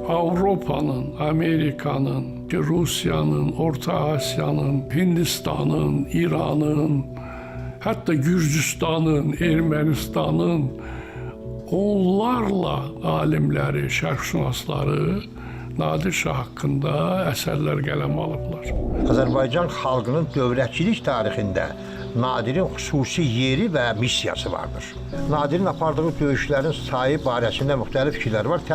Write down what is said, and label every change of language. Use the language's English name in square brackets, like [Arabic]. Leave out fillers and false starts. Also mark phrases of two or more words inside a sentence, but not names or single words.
[Azerbaijani] Avrupa'nın, Amerika'nın, Rusya'nın, Orta Asya'nın, Hindistan'ın, İran'ın, hatta Gürcistan'ın, Ermenistan'ın onlarla alimləri, şərqşünasları Nadir Şah haqqında əsərlər qələm alıblar. Azərbaycan xalqının dövlətçilik tarixində Nadirin xüsusi yeri və missiyası vardır. Nadirin apardığı döyüşlərin sayı barəsində müxtəlif fikirlər var.